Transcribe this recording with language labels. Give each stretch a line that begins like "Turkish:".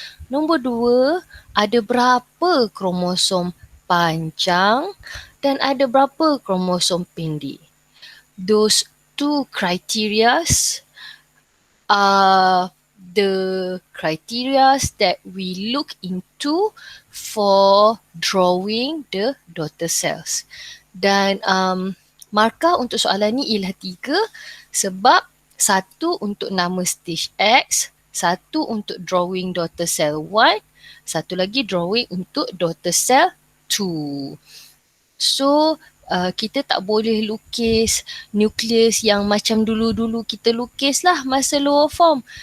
Malay: Nombor 2, ada berapa kromosom panjang dan ada berapa kromosom pendek.
English: Those two criterias are the criteria that we look into for drawing the daughter cells.
Malay: Dan markah untuk soalan ni ialah 3 sebab 1 untuk nama stage X, 1 untuk drawing daughter cell 1, 1 lagi drawing untuk daughter cell 2. So kita tak boleh lukis nukleus yang macam dulu-dulu kita lukis lah masa lower form.